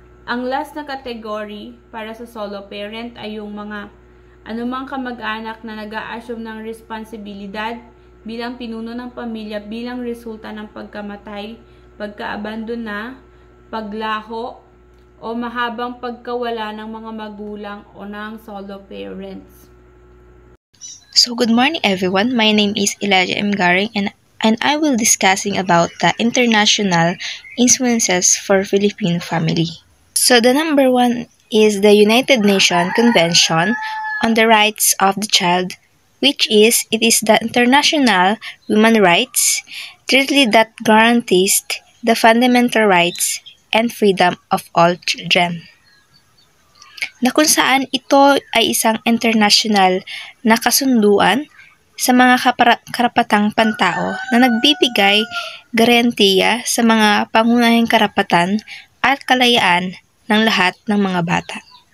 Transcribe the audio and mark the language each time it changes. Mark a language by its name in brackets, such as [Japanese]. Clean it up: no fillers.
[Filipino] Ang last na category para sa solo parent ay yung mga anumang kamag-anak na nag-a-assume ng responsibilidad bilang pinuno ng pamilya bilang resulta ng pagkamatay, pagkaabandona, paglaho, o mahabang pagkawala ng mga magulang o ng solo parents. [English] So good morning everyone, my name is Elijah M. Garing and I will discussing about the international influences for Filipino family. So the number 1 is the United Nations Convention on the Rights of the Child, it is the international human rights treaty that guarantees the fundamental rights and freedom of all children. [Filipino] Na kung saan ito ay isang international na kasunduan sa mga karapatang pantao na nagbibigay garantiya sa mga pangunahing karapatan at kalayaan ng lahat ng mga bata.